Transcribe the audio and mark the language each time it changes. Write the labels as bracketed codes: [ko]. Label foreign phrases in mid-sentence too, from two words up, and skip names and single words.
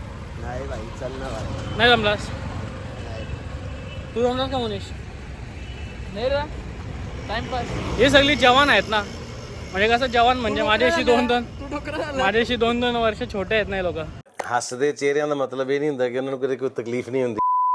[mr] नाही भाई, चल ना भाई. नाही जमलास? तू जमलास का मनीष? नाही रे, टाइमपास. हे सगळी जवान आहेत ना, म्हणजे कसं जवान म्हणजे माझ्याशी 2-2 वर्ष छोटे आहेत ना लोक. [pa] हसदे चेहरिਆਂ ਦਾ ਮਤਲਬ ਇਹ ਨਹੀਂ ਹੁੰਦਾ ਕਿ ਉਹਨਾਂ ਨੂੰ ਕੋਈ ਤਕਲੀਫ ਨਹੀਂ ਹੁੰਦੀ.